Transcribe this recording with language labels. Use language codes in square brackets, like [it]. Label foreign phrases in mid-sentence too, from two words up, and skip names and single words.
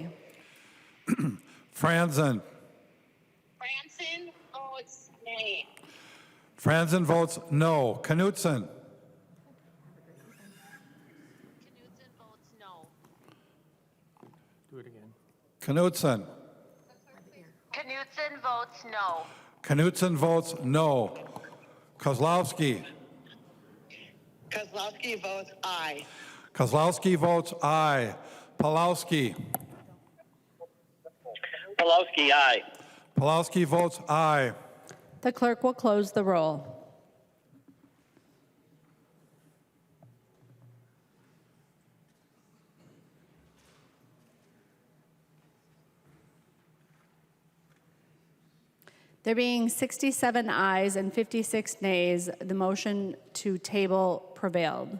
[en] Franzen. Franson votes nay. Franzen votes no. Knutson. Knudsen votes no. Do it again. Knutson. Knudsen votes no. Knutson votes no. Kozlowski. Kozlowski votes aye. Kozlowski votes aye. Pawlowski. Pawlowski, aye. Pawlowski votes aye. The clerk will close the roll. There being 67 ayes and 56 nays, the motion to table prevailed.